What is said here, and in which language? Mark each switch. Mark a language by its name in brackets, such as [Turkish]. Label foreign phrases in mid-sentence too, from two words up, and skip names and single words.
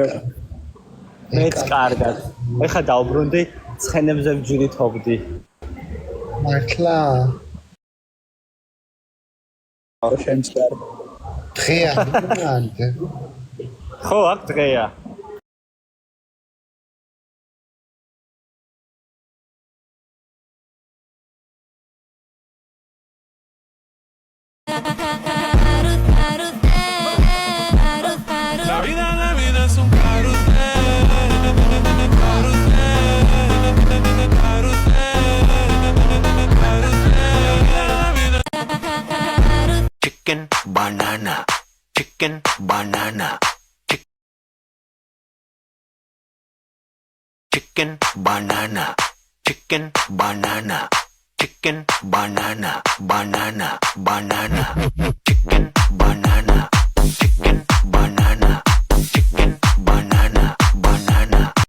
[Georgian] მეც კარგად. ეხა დავბრუნდი, ცხენებზე ვჯირითობდი. მართლა? შენც კარგი. დღეა მანდ. ხო, აქ დღეა. [Spanish] La vida es un [English] Chicken banana, chicken banana, chicken banana, chicken banana, chicken banana, banana, banana, chicken banana, chicken banana, chicken banana, banana.